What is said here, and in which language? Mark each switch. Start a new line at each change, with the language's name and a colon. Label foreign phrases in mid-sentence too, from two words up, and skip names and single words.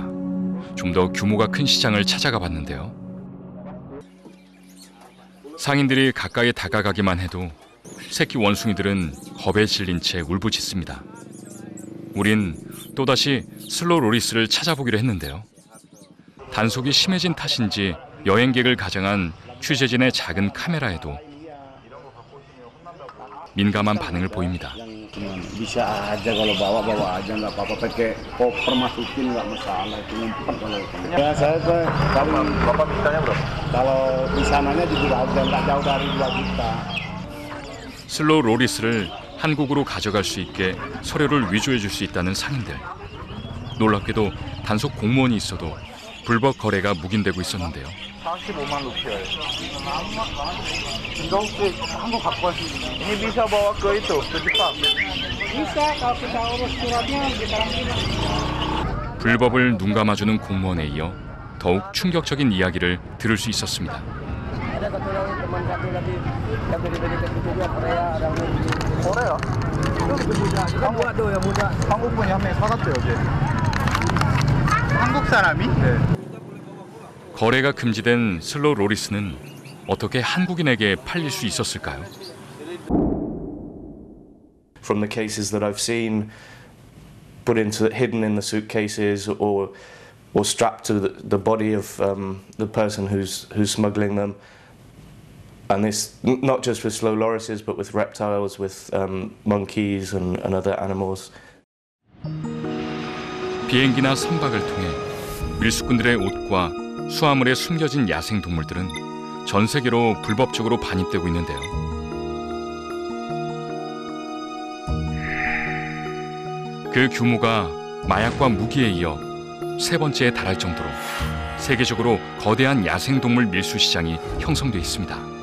Korean: 좀 더 규모가 큰 시장을 찾아가 봤는데요. 상인들이 가까이 다가가기만 해도 새끼 원숭이들은 겁에 질린 채 울부짖습니다. 우린 또다시 슬로우 로리스를 찾아보기로 했는데요. 단속이 심해진 탓인지 여행객을 가장한 취재진의 작은 카메라에도 민감한 반응을 보입니다.
Indonesian: Bisa aja kalau bawa aja nggak apa-apa, pakai koper masukin nggak masalah, itu ngumpet kalau. Ya saya tuh bapak mintanya berapa? Kalau di sananya juga udah nggak jauh dari 2 juta.
Korean: 슬로우 로리스를 한국으로 가져갈 수 있게 서류를 위조해 줄 수 있다는 상인들. 놀랍게도 단속 공무원이 있어도 불법 거래가 묵인되고 있었는데요. 45만 루피아예요. 이거 혹시 한국 갖고 갈 수 있나요?
Indonesian: Ini bisa bawa ke itu, ke Jepang? Bisa, kalau kita urus suratnya di karantina.
Korean: 불법을 눈감아주는 공무원에 이어 더욱 충격적인 이야기를 들을 수 있었습니다. 한국 분이 한 명 사갔대요, 어제. 한국 사람이? 네. 거래가 금지된 슬로우 로리스는 어떻게 한국인에게 팔릴 수 있었을까요?
English: From the cases that I've seen, hidden in the suitcases or strapped to the body of the person who's smuggling them. And this, not just with slow lorises, but with reptiles, with monkeys and other animals.
Korean: 비행기나 선박을 통해 밀수꾼들의 옷과 수화물에 숨겨진 야생 동물들은 전 세계로 불법적으로 반입되고 있는데요. 그 규모가 마약과 무기에 이어 세 번째에 달할 정도로 세계적으로 거대한 야생동물 밀수 시장이 형성돼 있습니다.